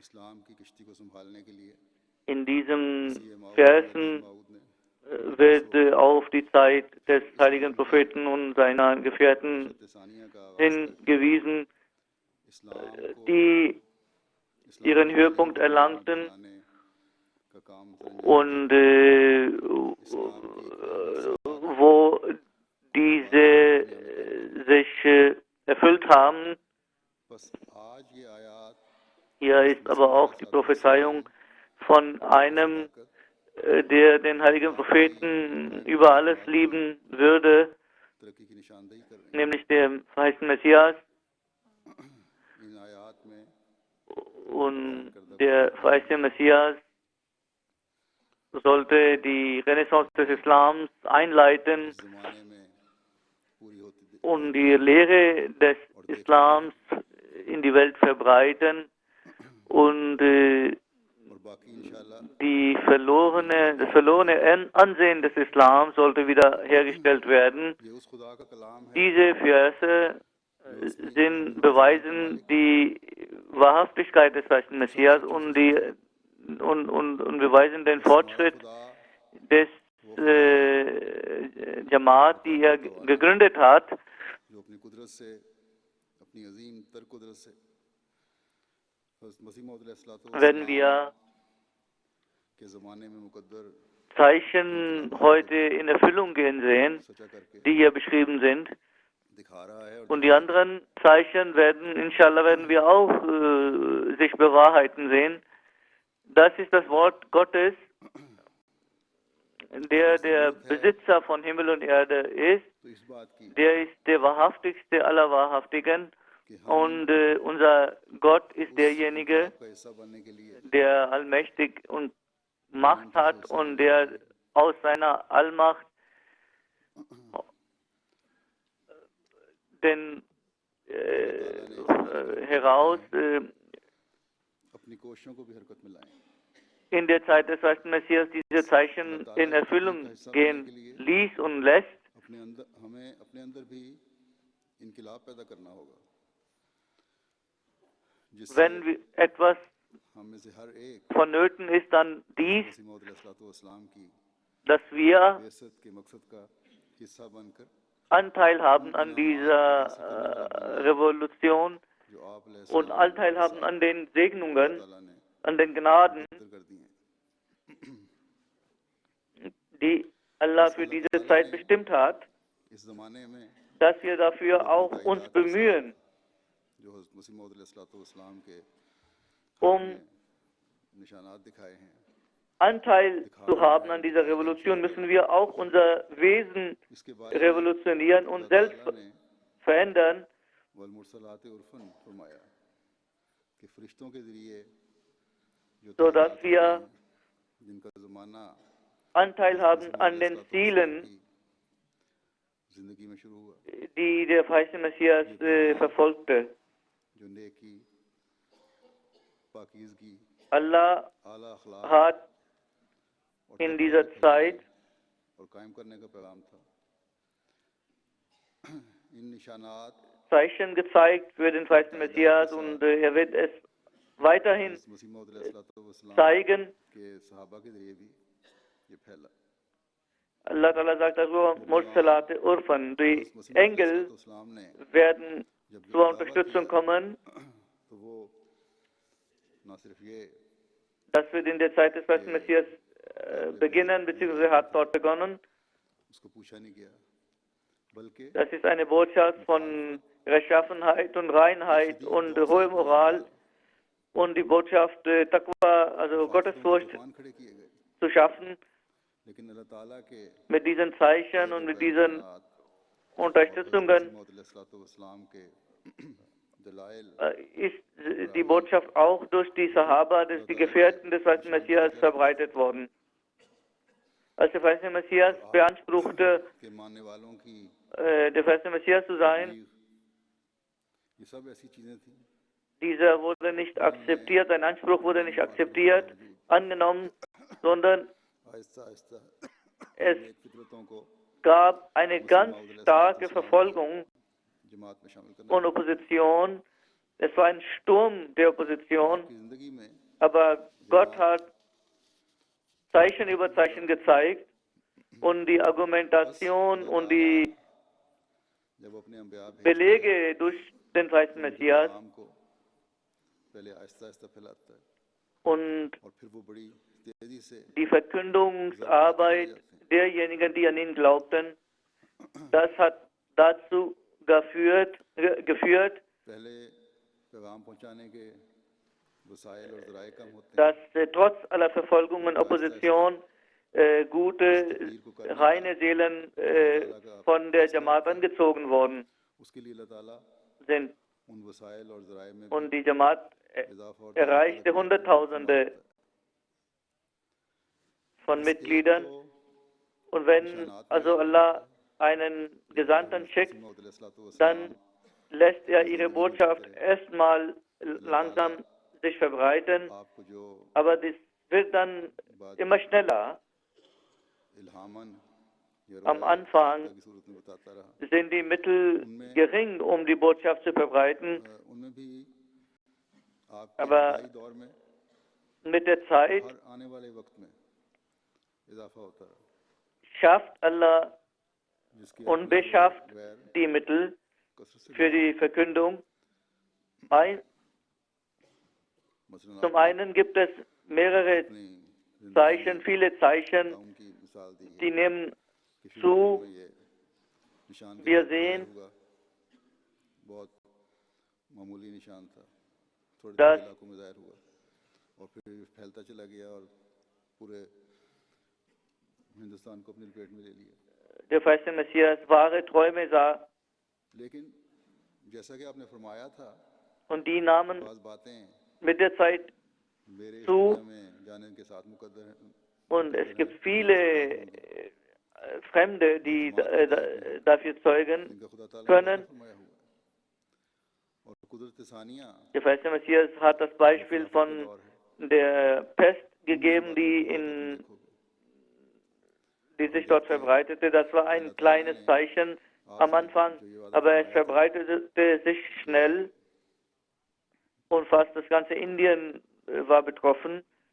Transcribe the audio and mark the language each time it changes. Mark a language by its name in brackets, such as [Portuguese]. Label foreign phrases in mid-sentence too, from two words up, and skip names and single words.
[German] In diesen Versen wird auf die Zeit des heiligen Propheten und seiner Gefährten hingewiesen, die ihren Höhepunkt erlangten und wo diese sich erfüllt haben. Hier ist aber auch die Prophezeiung von einem, der den heiligen Propheten über alles lieben würde, [Urdu] ترقی کی نشاندہی کر رہے ہیں. [German] nämlich dem verheißten Messias. [Urdu] ان آیات میں [German] Und der verheißte Messias sollte die Renaissance des Islams einleiten [Urdu] اس زمانے میں پوری ہوتی تھی [German] und die Lehre des Islams in die Welt verbreiten und [Urdu] اور باقی ان شاء اللہ [German] das verlorene Ansehen des Islam sollte wieder hergestellt werden. [Urdu] یہ اس خدا کا کلام ہے [German] Diese Verse beweisen die Wahrhaftigkeit des verheißten Messias und beweisen den Fortschritt [Urdu] خدا [German] des Jamaat, die er gegründet hat. [Urdu] جو اپنی قدرت سے اپنی عظیم تر قدرت سے مسیح موعود [German] Wenn wir [Urdu] کے زمانے میں مقدر [German] Zeichen heute in Erfüllung gehen sehen, [Urdu] سچا کر کے [German] die hier beschrieben sind, [Urdu] دکھا رہا ہے اور [German] und die anderen Zeichen inshallah werden wir auch sich bewahrheiten sehen. Das ist das Wort Gottes, der Besitzer von Himmel und Erde ist. [Urdu] تو اس بات کی [German] Der ist der Wahrhaftigste aller Wahrhaftigen. [Urdu] کہ ہم [German] Und unser Gott ist derjenige, [Urdu] آپ کا حصہ بننے کے لیے [German] der allmächtig und Macht hat und der aus seiner Allmacht heraus [Urdu] اپنی کوششوں کو بھی حرکت میں لائیں [German] in der Zeit des verheißten Messias diese Zeichen in Erfüllung gehen ließ und lässt. [Urdu] اپنے اندر ہمیں اپنے اندر بھی انقلاب پیدا کرنا ہوگا جس سے [German] Wenn etwas [Urdu] ہم میں سے ہر ایک [German] vonnöten ist, dann dies, [Urdu] مسیح موعود علیہ السلام کی [German] dass wir [Urdu] بےعزت کے مقصد کا حصہ بن کر [German] Anteil haben an dieser Revolution [Urdu] جو آپ [German] und Anteil haben an den Segnungen, [Urdu] تعالیٰ نے [German] an den Gnaden, [Urdu] کر دی ہیں [German] die Allah für diese Zeit bestimmt hat, [Urdu] اس زمانے میں [German] dass wir dafür auch uns bemühen, [Urdu] جو حضرت مسیح موعود علیہ السلام کے نشانات دکھائے ہیں [German] Anteil zu haben an dieser Revolution, müssen wir auch unser Wesen [Urdu] اس کے بعد [German] revolutionieren und selbst verändern, [Arabic] والمرسلات عرفا [Urdu] فرمایا کہ فرشتوں کے ذریعے جو [German] sodass wir [Urdu] جن کا زمانہ [German] Anteil haben an den Zielen, [Urdu] زندگی میں شروع ہوا [German] die der verheißene Messias verfolgte. [Urdu] جو نیکی پاکیزگی [German] Allah [Urdu] اعلیٰ اخلاق [German] hat in dieser Zeit [Urdu] اور قائم کرنے کا پیغام تھا ان نشانات [German] Zeichen gezeigt für den verheißten Messias und er wird es weiterhin [Urdu] مسیح موعود علیہ السلام [German] zeigen. [Urdu] کے صحابہ کے ذریعے بھی یہ پھیلا [German] Allah Ta'ala sagt darüber, [Arabic] المرسلات عرفا, [German] die Engel [Urdu] اسلام نے [German] werden zur Unterstützung kommen. [Urdu] تو وہ نہ صرف یہ [German] Das wird in der Zeit des verheißten Messias beginnen, beziehungsweise hat dort begonnen. [Urdu] اس کو پوچھا نہیں گیا بلکہ [German] Das ist eine Botschaft von Rechtschaffenheit und Reinheit und hohe Moral und die Botschaft Taqwa, also Gottesfurcht [Urdu] مان کھڑے کیے گئے [German] zu schaffen. [Urdu] لیکن اللہ تعالیٰ کے [German] Mit diesen Zeichen und mit diesen Unterstützungen [Urdu] موعود علیہ السلام کے دلائل [German] ist die Botschaft auch durch die Sahaba, durch die Gefährten des verheißten Messias verbreitet worden. Als der verheißene Messias beanspruchte, [Urdu] کے ماننے والوں کی [German] der verheißene Messias zu sein, [Urdu] یہ سب ایسی چیزیں تھی [German] dieser wurde nicht akzeptiert, sein Anspruch wurde nicht akzeptiert, angenommen, sondern [Urdu] آہستہ آہستہ [German] es [Urdu] نیک فطرتوں کو [German] gab eine ganz starke Verfolgung [Urdu] جماعت میں شامل کرنے [German] und Opposition. Es war ein Sturm der Opposition, [Urdu] کی زندگی میں [German] aber Gott hat Zeichen über Zeichen gezeigt und die Argumentation und die [Urdu] جب اپنے انبیاء بھیجتے [German] Belege durch den verheißten Messias [Urdu] ہیں، کو پہلے آہستہ آہستہ پھیلاتا ہے [German] und [Urdu] اور پھر وہ بڑی تیزی سے [German] die Verkündungsarbeit derjenigen, die an ihn glaubten, das hat dazu geführt, [Urdu] پہلے پیغام پہنچانے کے وسائل اور ذرائع کم ہوتے ہیں [German] dass trotz aller Verfolgung und Opposition gute, reine Seelen von der Jamaat angezogen worden [Urdu] اس کے لیے اللہ تعالیٰ [German] sind. [Urdu] ان وسائل اور ذرائع میں [German] Und die Jamaat [Urdu] اضافہ اور [German] erreichte Hunderttausende von Mitgliedern. Und wenn also Allah einen Gesandten schickt, dann lässt er ihre Botschaft erstmal langsam sich verbreiten, [Urdu] آپ کو جو [German] aber das wird dann immer schneller. [Urdu] الہاماً یا [German] Am Anfang [Urdu] کی صورت میں بتاتا رہا [German] sind die Mittel gering, um die Botschaft zu verbreiten, [Urdu] ان میں بھی آپ کے [German] aber [Urdu] ابتدائی دور میں [German] mit der Zeit [Urdu] ہر آنے والے وقت میں اضافہ ہوتا رہا [German] schafft Allah [Urdu] جس کی [German] und beschafft die Mittel [Urdu] کثرت سے [German] für die Verkündung. [Urdu] مثلاً [German] Zum einen gibt es mehrere [Urdu] اپنی [German] Zeichen, viele Zeichen, [Urdu] زندگی کی مثال دی ہے [German] die nehmen [Urdu] کہ شروع [German] zu. [Urdu] میں یہ نشان کے [German] Wir [Urdu] طور پر [German] sehen, [Urdu] ہوا بہت معمولی نشان تھا تھوڑے [German] dass [Urdu] تھوڑے علاقوں میں ظاہر ہوا اور پھر پھیلتا چلا گیا اور پورے ہندوستان کو اپنی لپیٹ میں لے لیا [German] der verheißene Messias wahre Träume sah [Urdu] لیکن جیسا کہ آپ نے فرمایا تھا [German] und die nahmen [Urdu] بعض باتیں [German] mit der Zeit [Urdu] میرے اس [German] zu [Urdu] دنیا میں جانے کے ساتھ مقدر ہیں [German] und es gibt viele Fremde, die dafür zeugen [Urdu] ان کا خدا تعالیٰ نے [German] können. [Urdu] فرمایا ہوا ہے اور قدرت ثانیہ [German] Der verheißene Messias hat das Beispiel von der Pest gegeben, die sich dort verbreitete. Das war ein kleines Zeichen am Anfang, aber es verbreitete sich schnell und fast das ganze Indien war betroffen.